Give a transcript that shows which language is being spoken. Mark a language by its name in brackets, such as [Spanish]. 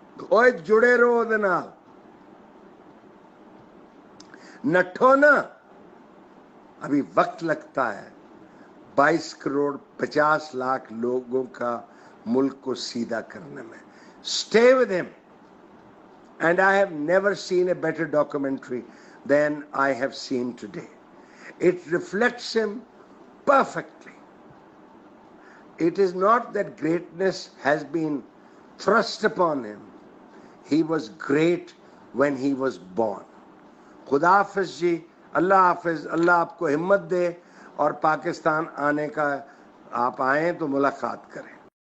[Punjabi] اوے جڑے رہو دے نال, نٹھو نا, [Urdu] ابھی وقت لگتا ہے. 22 کروڑ 50 لاکھ لوگوں کا ملک کو سیدھا کرنے میں. [English] Stay with him. And I have never seen a better documentary than I have seen today. It reflects him perfectly. It is not that greatness has been thrust upon him. He was great when he was born. [Urdu] خدا حافظ جی, اللہ حافظ. اللہ آپ کو ہمت دے, اور پاکستان آنے کا آپ آئیں تو ملاقات کریں.